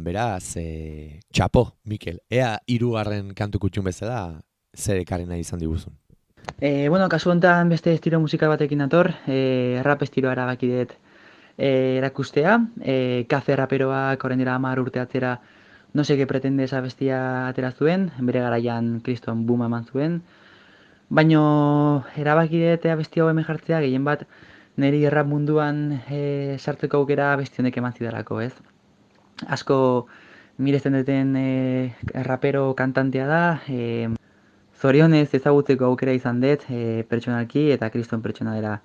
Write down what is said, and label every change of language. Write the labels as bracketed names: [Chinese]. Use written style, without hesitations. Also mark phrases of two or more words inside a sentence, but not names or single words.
[Basque] Beraz, txapo, Mikel, ea 3. kantu kutxun bezala, zer ekarri nahi izan diguzun. Kasu honetan beste estilo musikal batekin nator, rap estiloa erabaki dut erakustea, kafe raperoak orain dela 10 urte atzera no sé qué pretende esa bestia atera zuen, bere garaian kriston booma eman zuen, baino erabaki dut bestia hau hemen jartzea, gehien bat niri rap munduan sartzeko aukera besti honek eman zidalako, ez? Asko miresten duten rapero kantantea da, zorionez ezagutzeko aukera izan dut pertsonalki eta kriston pertsona dela